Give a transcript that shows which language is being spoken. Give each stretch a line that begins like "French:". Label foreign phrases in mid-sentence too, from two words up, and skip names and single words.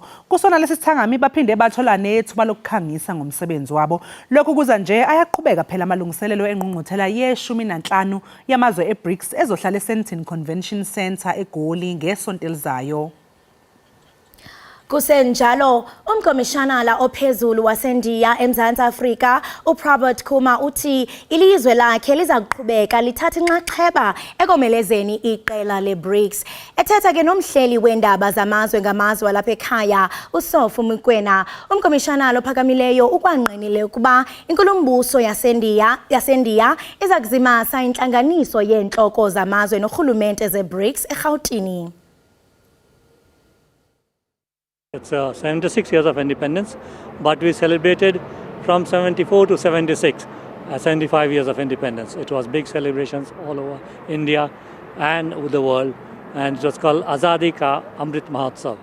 Zulu: Kusona lesi sithangami baphinde bathola nethuba lokukhangisa ngomsebenzi wabo. Lokhu kuza nje ayaqhubeka phela amalungiselelo engqungquthela ye-15 yamazwe eBRICS ezohlala eSandton Convention Centre eGoli ngesonto elizayo.
Xhosa: Kusenjalo, umkomishanala ophezulu waseNdiya eMzantsi Afrika, uPrabhat Kumar uthi ilizwe lakhe liza kuqhubeka lithatha inxaxheba ekomelezeni iqela leBRICS. Ethetha ke nomhleli weendaba zamazwe ngamazwe walapha ekhaya, uSofu Mukwena, umkomishanala ophakamileyo ukwangqinile ukuba inkulumbuso yaseNdiya iza kuzimasa intlanganiso yeentloko zamazwe norhulumente zeBRICS eRhawutini.
English: It's 76 years of independence, but we celebrated from 74 to 76, 75 years of independence. It was big celebrations all over India and the world, and it was called Azadi Ka Amrit Mahotsav.